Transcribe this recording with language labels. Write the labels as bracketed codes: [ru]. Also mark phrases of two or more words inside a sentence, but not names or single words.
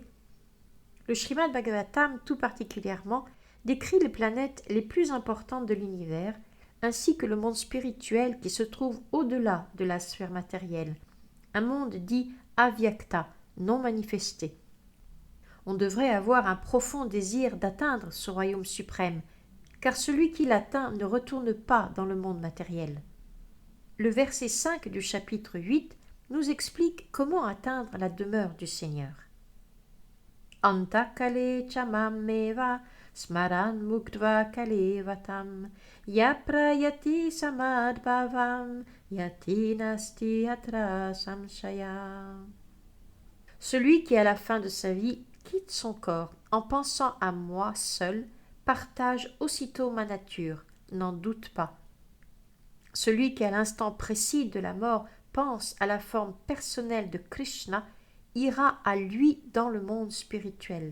[fr] Le Srimad Bhagavatam, tout particulièrement, décrit les planètes les plus importantes de l'univers, ainsi que le monde spirituel qui se trouve au-delà de la sphère matérielle, un monde dit avyakta, non manifesté. On devrait avoir un profond désir d'atteindre ce royaume suprême, car celui qui l'atteint ne retourne pas dans le monde matériel. Le verset 5 du chapitre 8 nous explique comment atteindre la demeure du Seigneur. [sa] Antakale chamameva smaran muktva kalevatam yaprayati samadbhavam yati nasti atra samshaya. [fr] Celui qui à la fin de sa vie quitte son corps en pensant à moi seul, partage aussitôt ma nature, n'en doute pas. Celui qui à l'instant précis de la mort pense à la forme personnelle de Krishna ira à lui dans le monde spirituel.